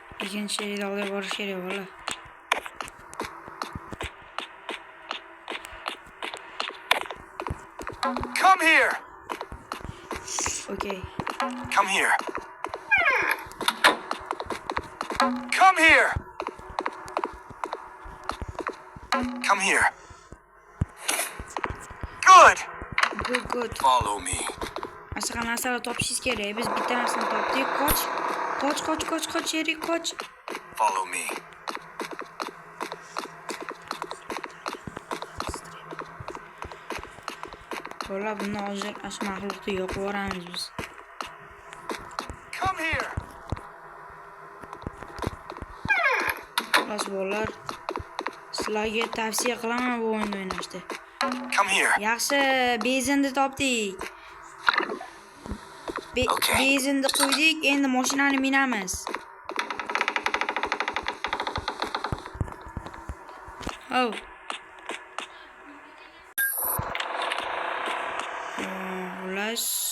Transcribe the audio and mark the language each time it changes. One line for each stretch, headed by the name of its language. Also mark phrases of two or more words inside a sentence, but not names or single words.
Uzbek: ikkinchi seriyada olib borish kerak bola.
English: Come here. Okay. Come here. Come here. Come here. Good. Good. Follow me.
Uzbek: Aslida narsalar topishingiz kerak. Biz bitta narsani topdik. Qoch, Sherik, qoch.
English: Follow me.
Uzbek: Bola, buni hozir ash maxluqni yo'qib yuboramiz biz.
English: Come here.
Uzbek: Xo'sh, bolalar, sizlarga tavsiya qilaman bu o'yinni o'ynashni.
English: Come here.
Uzbek: Yaxshi, bezinni topdik. Okay. Bezinni qo'ydik, endi mashinani minamiz. Oh. Xullas.